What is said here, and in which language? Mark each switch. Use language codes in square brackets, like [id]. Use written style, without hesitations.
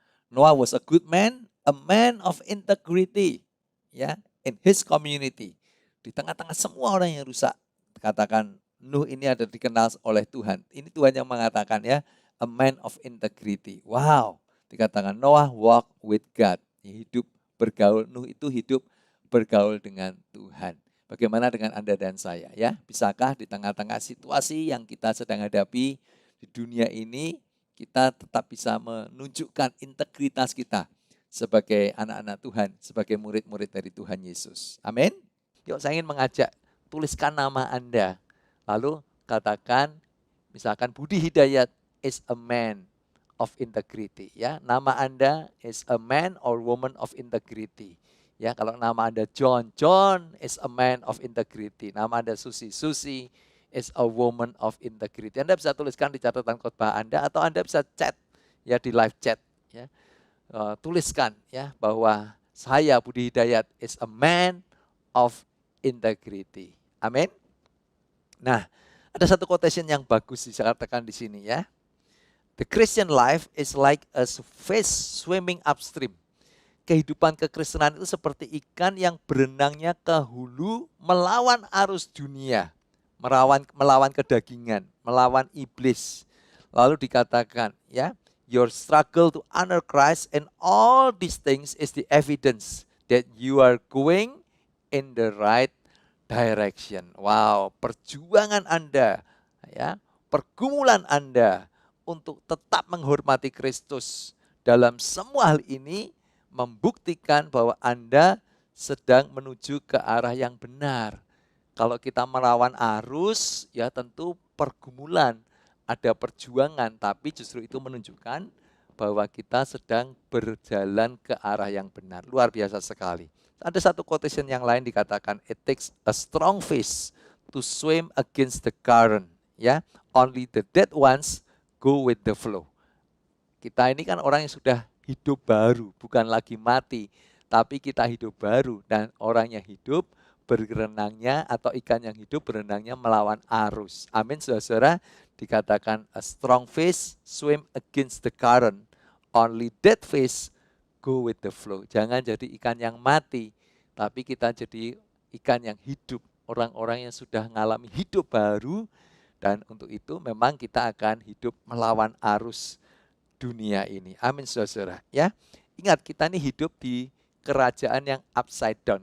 [en] Noah was a good man, a man of integrity, ya, in his community. [id] Di tengah-tengah semua orang yang rusak, katakan Nuh ini ada dikenal oleh Tuhan. Ini Tuhan yang mengatakan, ya, [en] a man of integrity. Wow, [id] dikatakan [en] Noah walk with God. [id] Hidup bergaul, Nuh itu hidup bergaul dengan Tuhan. Bagaimana dengan Anda dan saya ya? Bisakah di tengah-tengah situasi yang kita sedang hadapi di dunia ini, kita tetap bisa menunjukkan integritas kita sebagai anak-anak Tuhan, sebagai murid-murid dari Tuhan Yesus. Amin. Yuk saya ingin mengajak, tuliskan nama Anda. Lalu katakan, misalkan [en] Budi Hidayat is a man of integrity. [id] Ya, nama Anda [en] is a man or woman of integrity. [id] Ya, kalau nama Anda [en] John, John is a man of integrity. [id] Nama Anda [en] Susi, Susi is a woman of integrity. [id] Anda bisa tuliskan di catatan khotbah Anda atau Anda bisa chat ya di live chat ya. Tuliskan ya bahwa saya Budi Hidayat [en] is a man of integrity. [id] Amin. Nah, ada satu quotation yang bagus dikatakan di sini ya. [en] The Christian life is like a fish swimming upstream. [id] Kehidupan kekristenan itu seperti ikan yang berenangnya ke hulu melawan arus dunia, melawan kedagingan, melawan iblis. Lalu dikatakan ya, [en] your struggle to honor Christ and all these things is the evidence that you are going in the right direction. [id] Wow, perjuangan Anda ya, pergumulan Anda untuk tetap menghormati Kristus dalam semua hal ini membuktikan bahwa Anda sedang menuju ke arah yang benar. Kalau kita melawan arus, ya tentu pergumulan, ada perjuangan, tapi justru itu menunjukkan bahwa kita sedang berjalan ke arah yang benar. Luar biasa sekali. Ada satu quotation yang lain dikatakan, [en] it takes a strong fish to swim against the current. Ya, only the dead ones go with the flow. [id] Kita ini kan orang yang sudah hidup baru, bukan lagi mati, tapi kita hidup baru. Dan orang yang hidup berenangnya atau ikan yang hidup berenangnya melawan arus. Amin, saudara-saudara. Dikatakan [en] a strong fish swim against the current. Only dead fish go with the flow. [id] Jangan jadi ikan yang mati, tapi kita jadi ikan yang hidup. Orang-orang yang sudah mengalami hidup baru, dan untuk itu memang kita akan hidup melawan arus dunia ini. Amin, saudara. Ya, ingat kita ini hidup di kerajaan yang upside down.